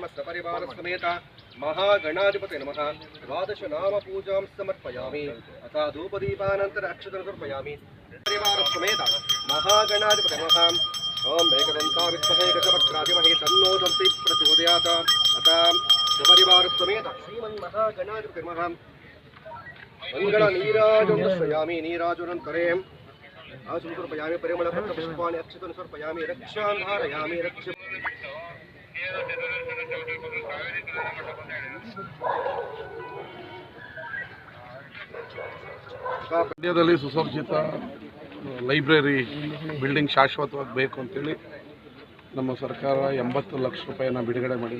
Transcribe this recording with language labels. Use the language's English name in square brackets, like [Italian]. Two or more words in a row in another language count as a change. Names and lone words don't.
[Sanskrit] सपरिवार समेत महागणाधिपते नमः द्वादश नाम पूजां समर्पयामि अथा धूपदीपानन्तर अक्षतं समर्पयामि परिवार समेत महागणाधिपते नमः ओम एकदन्ता विद्महे गजवक्त्राधिमहि तन्नो दन्ति प्रचोदयात् अथा सपरिवार समेत श्रीमन्महागणाधिपते नमः मंगल नीराजं दर्शयामि नीराजनन्तरे आसनं समर्पयामि परिमलपत्र पुष्पाणि अक्षतं समर्पयामि रक्षां धारयामि रक्ष [Kannada] ಮಂಡ್ಯದಲ್ಲಿ ಸುಸಜ್ಜಿತ ಲೈಬ್ರರಿ ಬಿಲ್ಡಿಂಗ್ ಶಾಶ್ವತವಾಗಿ ಬೇಕು ಅಂತೇಳಿ ನಮ್ಮ ಸರ್ಕಾರ 80 ಲಕ್ಷ ರೂಪಾಯಿಯನ್ನು ಬಿಡುಗಡೆ ಮಾಡಿದೆ.